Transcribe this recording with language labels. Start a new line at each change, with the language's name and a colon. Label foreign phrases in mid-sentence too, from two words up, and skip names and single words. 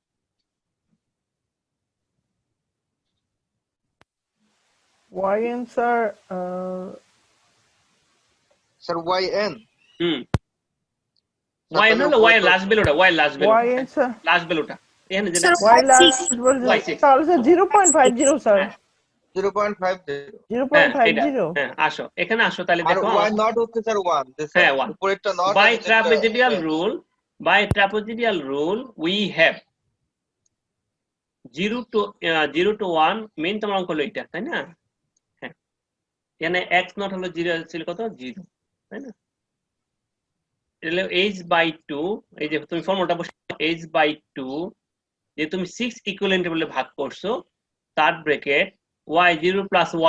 Bangla: yn স্যার স্যার yn yn হলো y এর
English: last valueটা,
Bangla: y এর
English: last value,
Bangla: yn স্যার
English: last valueটা
Bangla: এখানে যেটা
English: Sir, y last Y6
Bangla: তাহলে স্যার 0.50 স্যার 0.50 0.50 হ্যাঁ আসো এখানে আসো তাহলে আর দেখো y not হচ্ছে স্যার 1 হ্যাঁ 1 উপরেরটা not
English: by trapezoidal rule we have 0 to 1
Bangla: মেইন তোমার অঙ্ক হলো এটা তাই না, হ্যাঁ এখানে x নট হলো 0 ছিল কত 0 তাই না, এটা h/2 এই যে তুমি ফর্মুলাটা বসে h/2 যে তুমি 6 ইকুইভ্যালেন্ট বলে ভাগ করছো তার ব্র্যাকেট y0 প্লাস